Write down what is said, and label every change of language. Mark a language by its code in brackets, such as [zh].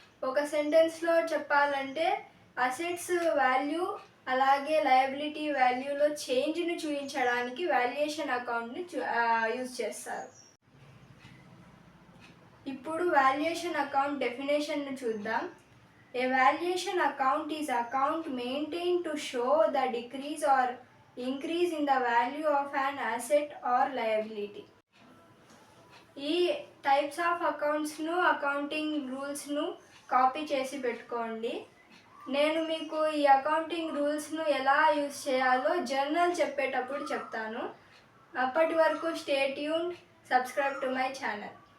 [te] ఒక సెంటెన్స్లో చెప్పాలంటే assets value అలాగే లయబిలిటీ వాల్యూలో చేంజ్ని చూపించడానికి వాల్యుయేషన్ అకౌంట్ని యూజ్ చేస్తారు. ఇప్పుడు వాల్యుయేషన్ అకౌంట్ డెఫినేషన్ను చూద్దాం. [en] A valuation account is account maintained to show the decrease or increase in the value of an asset or liability. [te] ఈ టైప్స్ ఆఫ్ అకౌంట్స్ను, అకౌంటింగ్ రూల్స్ను కాపీ చేసి పెట్టుకోండి. నేను మీకు ఈ అకౌంటింగ్ రూల్స్ను ఎలా యూజ్ చేయాలో జర్నల్ చెప్పేటప్పుడు చెప్తాను. అప్పటి వరకు [en] Stay tuned, subscribe to my channel.